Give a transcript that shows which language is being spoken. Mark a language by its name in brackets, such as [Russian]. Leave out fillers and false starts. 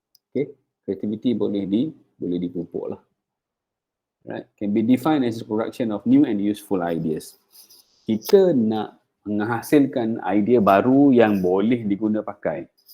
[Malay] Okay, creativity boleh dipupuk lah. [English] Right, can be defined as the production of new and useful ideas. [Malay] Kita nak menghasilkan idea baru yang boleh diguna pakai.